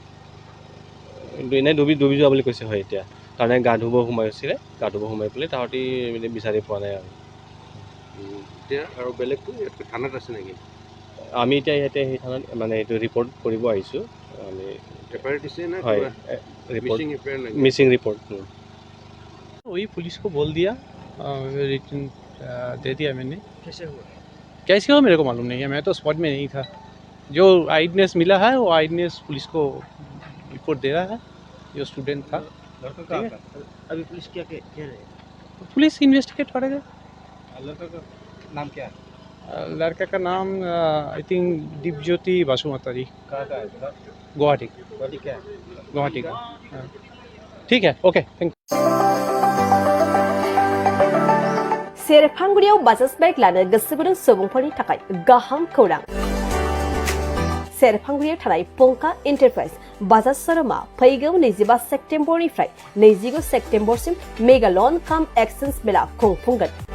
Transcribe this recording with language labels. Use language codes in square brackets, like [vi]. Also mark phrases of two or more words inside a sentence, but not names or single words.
[as] এনেই ডুবি যোৱা বুলি কৈছে হয় এতিয়া কাৰণে গা ধুব সোমাইছিলে গা ধুব সোমাই পেলাই তাহাঁতি মানে বিচাৰি পোৱা নাই আৰু এতিয়া আৰু বেলেগটো থানাত আছে নেকি আমি এতিয়া ইয়াতে সেই থানাত মানে এইটো ৰিপৰ্ট কৰিব আহিছোঁ আমি হয় [en] missing report [hi] वही पुलिस को बोल दिया रिटर्न दे दिया मैंने कैसे हुआ मेरे को मालूम नहीं है मैं तो स्पॉट में नहीं था जो आइडनेस मिला है वो आइडनेस पुलिस को रिपोर्ट दे रहा है जो स्टूडेंट था अभी पुलिस क्या कह रहे हैं पुलिस इन्वेस्टिगेट करेगा लड़का का नाम क्या है लड़का का नाम [en] I think [hi] दीपज्योति बासुमतारी गुवाहाटी क्या गुवाहाटी का ठीक है [en] okay thank [brx] सेरफांगुरियाव बाजाज बाइक लानो गोसो गुदुं सुबुंफोरनि थाखाय गाहाम खौरां सेरफांगुरियाव थानाय पंका एन्टारप्राइज बाजाज शोरूमा फैगौ 25 सेप्तेम्बरनिफ्राय 29 सेप्तेम्बरसिम [en] mega loan cum exchange [brx] मेला खुंफुंगोन